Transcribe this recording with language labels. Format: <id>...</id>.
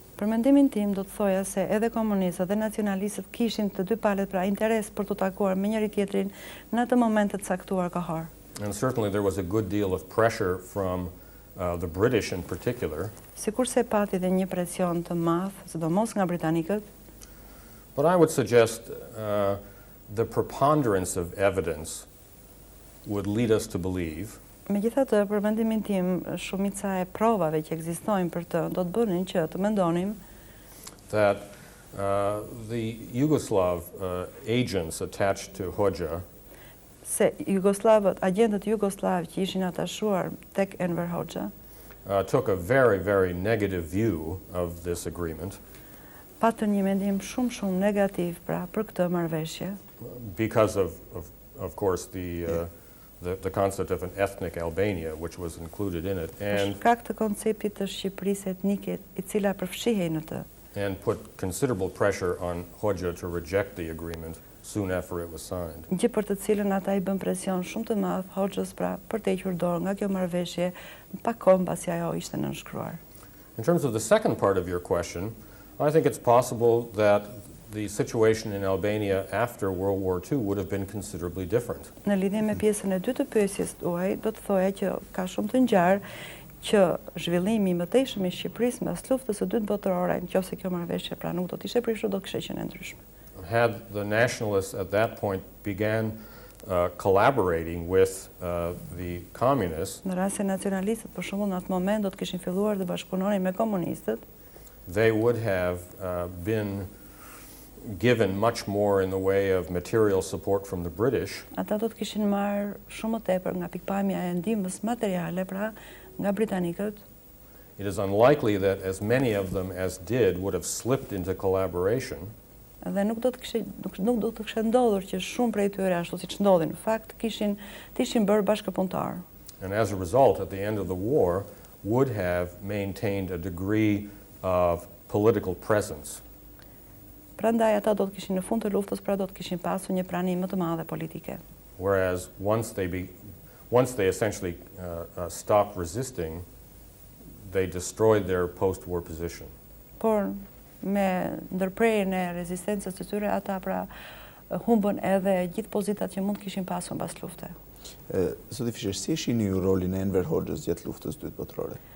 <sq>Për mendimin tim do të thoja se edhe komunistët dhe nacionalistët kishin të dy palët pra interes për të takuar me njëri tjetrin në atë moment të caktuar kohor.</sq> <en>And certainly there was a good deal of pressure from the British in particular.</en> <sq>Sikurse pati dhe një presion të madh, sidomos nga britanikët.</sq> <en>But I would suggest the preponderance of evidence would lead us to believe</en> <sq>Megjithatë, për mendimin tim, shumica e provave që ekzistojnë për të do të bënin që të mendonim</sq> <en>that the Yugoslav agents attached to Hoxha</en> <sq>se agentët jugoslav që ishin atashuar tek Enver Hoxha</sq> <en>took a very, very negative view of this agreement.</en> <sq>Patën një mendim shumë negativ pra për këtë marrëveshje.</sq> <en>Because of course, the concept of an ethnic Albania, which was included in it, and</en> <sq>shkak të konceptit të Shqipërisë etnike, i cila përfshihej në të.</sq> <en>And put considerable pressure on Hoxha to reject the agreement soon after it was signed.</en> <sq>Gjë për të cilën ata i bën presion shumë të madh Hoxhës pra për të hequr dorë nga kjo marrëveshje pak kohë mbasi ajo ishte nënshkruar.</sq> <en>In terms of the second part of your question, I think it's possible that the situation in Albania after World War II would have been considerably different.</en> <sq>Në lidhje me pjesën e dytë të pyetjes tuaj, do të thoja që ka shumë të ngjarë që zhvillimi i mëtejshëm i Shqipërisë mbas luftës së dytë botërore, nëse kjo marrëveshje pra nuk do të ishte prishur, do të kishte qenë ndryshme.</sq> <en>Had the nationalists at that point began collaborating with the communists,</en> <sq>në rast se nacionalistët për shembull në atë moment do të kishin filluar të bashkëpunonin me komunistët,</sq> <en>they would have been given much more in the way of material support from the British.</en> <sq>Ata do të kishin marrë shumë më tepër nga pikpamja e ndihmës materiale pra nga britanikët.</sq> <en>It is unlikely that as many of them as did would have slipped into collaboration.</en> <sq>Dhe nuk do të kishte ndodhur që shumë prej tyre ashtu siç ndodhi në fakt kishin bërë bashkëpunëtar.</sq> <en>And as a result, at the end of the war, would have maintained a degree of political presence.</en> <sq>Prandaj ata do të kishin në fund të luftës, pra do të kishin pasur një prani më të madhe politike.</sq> <en>Whereas once they essentially stopped resisting, they destroyed their post-war position.</en> <sq>Por me ndërprerjen e rezistencës së tyre, ata pra humbën edhe gjithë pozitat që mund të kishin pasur mbas lufte. Zoti Fischer, si e shihni ju rolin e Enver Hoxhës gjatë luftës së dytë botërore?</sq>